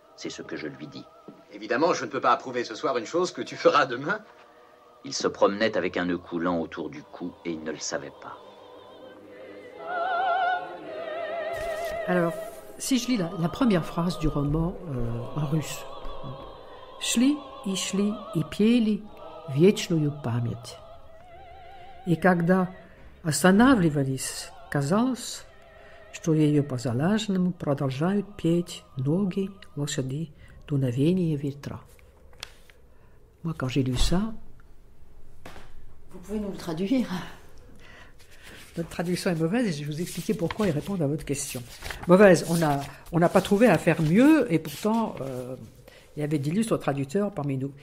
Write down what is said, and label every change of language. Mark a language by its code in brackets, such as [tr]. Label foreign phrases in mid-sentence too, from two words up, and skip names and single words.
[fr] C'est ce que je lui dis. Évidemment, je ne peux pas approuver ce soir une chose que tu feras demain. Il se promenait avec un nœud coulant autour du cou et il ne le savait pas. Alors, si je lis la première phrase du roman en russe. [ru] Шли и шли и пели вечную память. И когда останавливались, казалось, что ее по залаженному продолжают петь ноги, лошади, дуновение ветра. [fr] Moi, quand j'ai lu ça... Vous pouvez nous le traduire? Notre traduction est mauvaise et je vais vous expliquer pourquoi et répondre à votre question. Mauvaise, on n'a pas trouvé à faire mieux et pourtant, il y avait d'illustres traducteurs parmi nous.